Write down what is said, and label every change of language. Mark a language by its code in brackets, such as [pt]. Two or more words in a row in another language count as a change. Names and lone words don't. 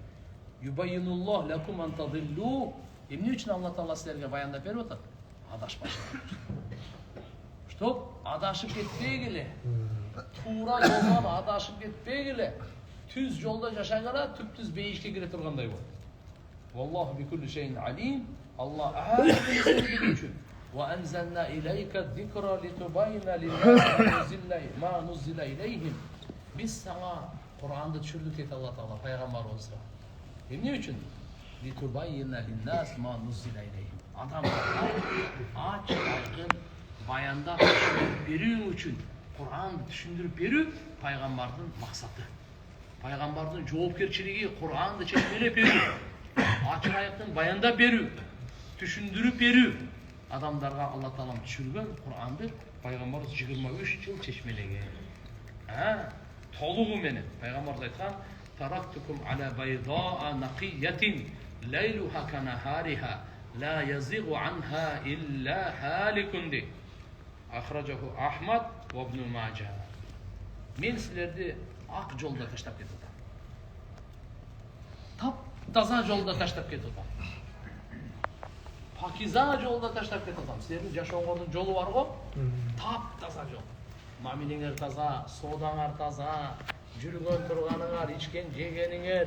[ar] يبين الله لكم أن تضلوا. [ky] Эмне үчүн Алла Таала силерге баяндап берип атат? Адашпашыңар. Чтоб адашып кетпегиле. Туура жолдон адашып кетпегиле. Түз жолдо жашагыла, түп-түз бейишке кире тургандай бол. [ar] والله بكل شيء عليم. [ky] Алла ар бир нерсени билүүчү. [ar] وأنزلنا إليك الذكر لتبين للناس ما نزل إليهم. [ky] Биз сага Куранды түшүрдүк дейт Алла Таала пайгамбарыбызга. Эмне үчүн? [ar] لتبين للناس ما نزل إليهم. [ky] Адамдарга ачык айкын баяндап берүү үчүн Куранды түшүндүрүп берүү пайгамбардын максаты. Пайгамбардын жоопкерчилиги Кур'анды чечмелеп берүү, ачык аяктан баяндап берүү, түшүндүрүп берүү. Адамдарга Алла Таалам түшүргөн Кур'анды пайгамбарыбыз 23 жыл чечмелеген. Толугу менен пайгамбарыбыз айткан: [ar] "تركتكم على البيضاء نقية ليلها كنهارها لا يزيغ عنها إلا هالك." أخرجه أحمد وابن ماجه. [ky] Мен силерди ак жолда таштап кетип атам. Тап-таза жолда таштап кетип атам. Пакиза жолда таштап кетип атам. Силердин жашооңордун жолу бар го? Тап-таза жол. Мамилеңер таза, соодаңар таза, жүргөн турганыңар, ичкен жегениңер.